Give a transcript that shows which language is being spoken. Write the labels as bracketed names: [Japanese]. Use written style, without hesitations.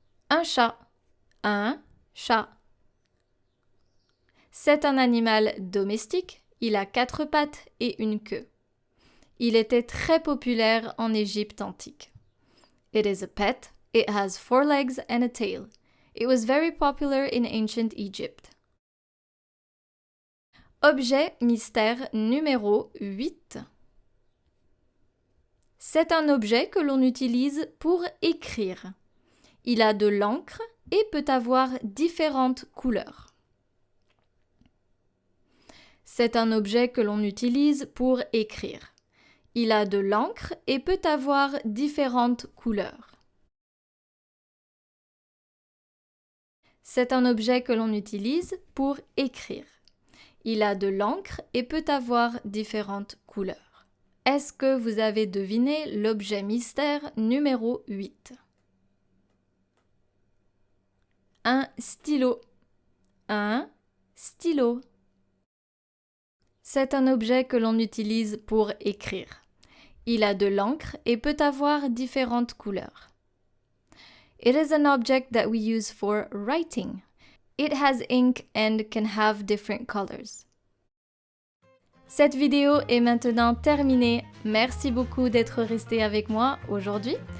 [French] Un chat. Un chat. C'est un animal domestique. Il a 4 pattes et une queue. Il était très populaire en Égypte antique. [English] It is a pet. It has 4 legs and a tail. It was very popular in ancient Egypt. [French] Objet mystère numéro 8. C'est un objet que l'on utilise pour écrire. Il a de l'encre et peut avoir différentes couleurs. C'est un objet que l'on utilise pour écrire. Il a de l'encre et peut avoir différentes couleurs. C'est un objet que l'on utilise pour écrire. Il a de l'encre et peut avoir différentes couleurs. Est-ce que vous avez deviné l'objet mystère numéro 8? Un stylo. Un stylo. C'est un objet que l'on utilise pour écrire. Il a de l'encre et peut avoir différentes couleurs. [English] It is an object that we use for writing. It has ink and can have different colors. [French] Cette vidéo est maintenant terminée. Merci beaucoup d'être resté avec moi aujourd'hui.